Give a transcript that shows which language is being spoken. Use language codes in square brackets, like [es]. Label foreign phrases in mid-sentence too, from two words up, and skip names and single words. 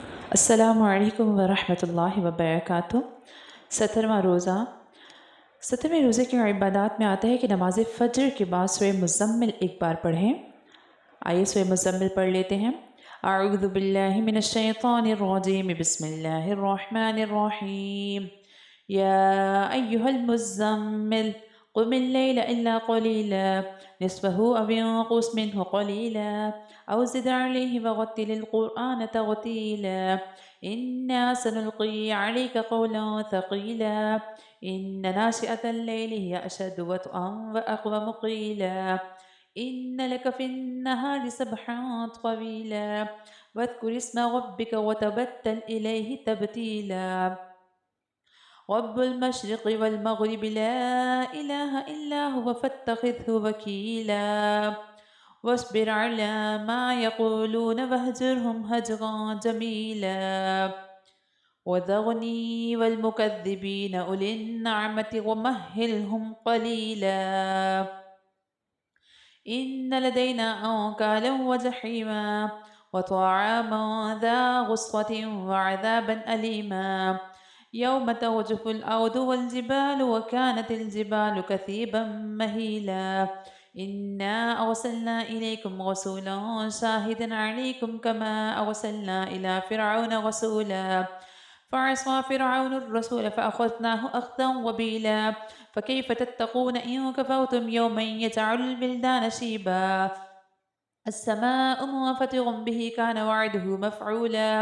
[ar] السلام عليكم ورحمة الله وبركاته. [hi] 17वां रोज़ा। 17वें रोज़े की इबादत में आता है कि नमाज फ़जर के बाद सूरह मुज़म्मिल एक बार पढ़ें। आइए सूरह मुज़म्मिल पढ़ लेते हैं। [ar] أعوذ بالله من الشيطان الرجيم، بسم الله الرحمن الرحيم. يا أيها المزمل قم الليل إلا قليلا نصفه أو انقص منه قليلا أو زد عليه ورتل القرآن ترتيلا. إنا سنلقي عليك قولا ثقيلا. إن ناشئة الليل هي أشد وطئا وأقوم قيلا. إن لك في النهار سبحا طويلا. واذكر اسم ربك وتبتل إليه تبتيلا. رب المشرق والمغرب لا إله إلا هو فاتخذه وكيلا. واصبر على ما يقولون واهجرهم هجرا جميلا. وذرني والمكذبين أولي النعمة ومهلهم قليلا. إن لدينا أنكالا وجحيما وطعاما ذا غصة وعذابا أليما. يوم ترجف الأرض والجبال وكانت الجبال كثيبا مهيلا. إنا أرسلنا إليكم رسولا شاهدا عليكم كما أرسلنا إلى فرعون رسولا. فعصى فرعون الرسول فأخذناه أخذا وبيلا। فكيف تتقون إن كفرتم يوما يجعل البلدان شيبا। السماء منفطر به كان وعده مفعولا.